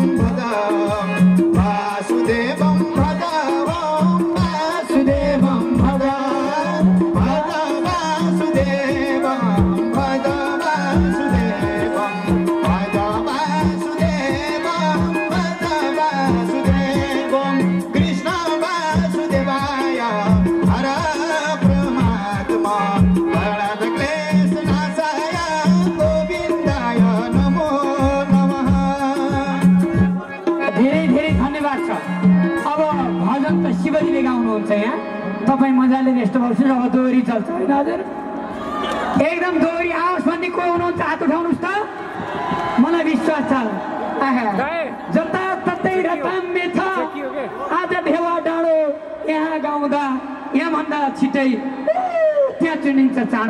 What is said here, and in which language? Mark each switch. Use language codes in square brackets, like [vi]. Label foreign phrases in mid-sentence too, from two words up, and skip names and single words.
[sa] भज वासुदेवं भज वासुदेवं भज भज वासुदेवं भज वासुदेवं भज वासुदेवं भज वासुदेवं कृष्ण वासुदेवाय हर परमात्मा प्रणत क्लेश नाशाय गोविन्दाय नमो नमः। [ne] धेरै धेरै धन्यवाद छ। अब भजन त शिवजीले गाउनुहुन्छ यहाँ, तपाईँ मजाले रेस्ट गर्नुहोस्। अब दोहोरी चल्छ होइन हजुर? एकदम दोहोरी आओस् भन्ने को हुनुहुन्छ हात उठाउनुहोस् त, मलाई विश्वास छ। जताततै रताम्य छ आज भेवा डाँडो यहाँ गाउँदा यहाँभन्दा छिटै त्यहाँ चुनिन्छ चाँडो।